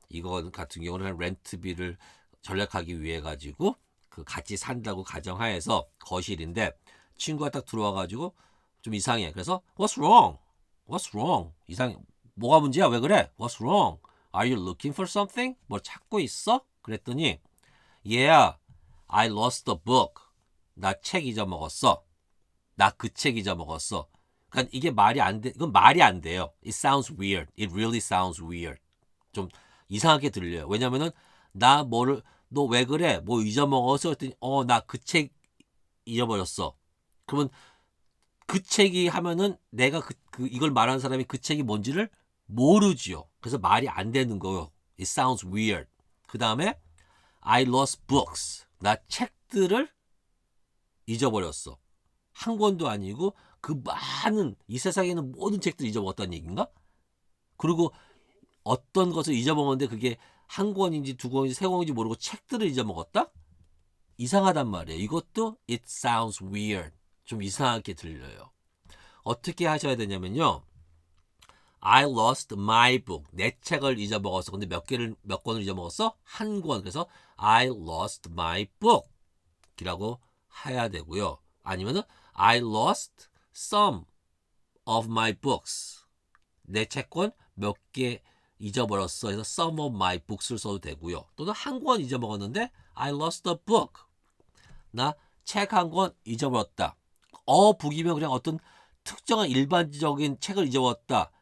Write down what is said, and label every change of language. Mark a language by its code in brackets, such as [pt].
[ko] 이거 같은 경우는 렌트비를 절약하기 위해 가지고 그 같이 산다고 가정하에서 거실인데 친구가 딱 들어와가지고 좀 이상해. 그래서 [en] What's wrong? What's wrong? [ko] 이상해. 뭐가 문제야? 왜 그래? [en] What's wrong? Are you looking for something? [ko] 뭐 찾고 있어? 그랬더니 [en] Yeah, I lost the book. [ko] 나 책 잊어먹었어. 나 그 책 잊어먹었어. 그러니까 이게 말이 안 돼. 이건 말이 안 돼요. [en] It sounds weird. It really sounds weird. [ko] 좀 이상하게 들려요. 왜냐면은 나 뭐를 너 왜 그래? 뭐 잊어먹어서 했더니 나 그 책 잊어버렸어. 그러면 그 책이 하면은 내가 이걸 말하는 사람이 그 책이 뭔지를 모르지요. 그래서 말이 안 되는 거요. [en] It sounds weird. [ko] 그 다음에 [en] I lost books. [ko] 나 책들을 잊어버렸어. 한 권도 아니고 그 많은 이 세상에 있는 모든 책들 잊어먹었다는 얘기인가? 그리고 어떤 것을 잊어먹었는데 그게 한 권인지 두 권인지 세 권인지 모르고 책들을 잊어먹었다? 이상하단 말이에요. 이것도 [en] it sounds weird. [ko] 좀 이상하게 들려요. 어떻게 하셔야 되냐면요. [en] I lost my book. [ko] 내 책을 잊어먹었어. 근데 몇 권을 잊어먹었어? 한 권. 그래서 [en] I lost my book. [ko] 이라고 해야 되고요. 아니면은 [en] I lost some of my books. [ko] 내 책권 몇 개 잊어버렸어. 그래서 [en] some of my books [ko] 를 써도 되고요. 또는 한 권 잊어먹었는데 [en] I lost a book. [ko] 나 책 한 권 잊어버렸다. 북이면 그냥 어떤 특정한 일반적인 책을 잊어버렸다.